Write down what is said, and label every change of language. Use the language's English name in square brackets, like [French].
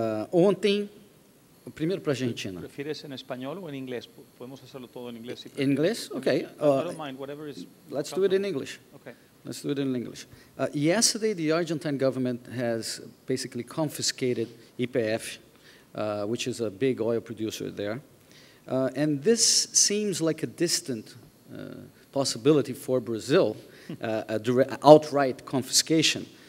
[Portuguese] Ontem, primeiro para a Argentina. [Spanish] ¿Prefieres en español o en inglés? Podemos hacerlo todo en inglés. [English] In English? Okay. I don't mind, whatever is... Let's do it in English. Okay. Let's do it in English. Yesterday, the Argentine government has basically confiscated YPF, which is a big oil producer there. And this seems like a distant possibility for Brazil, outright confiscation.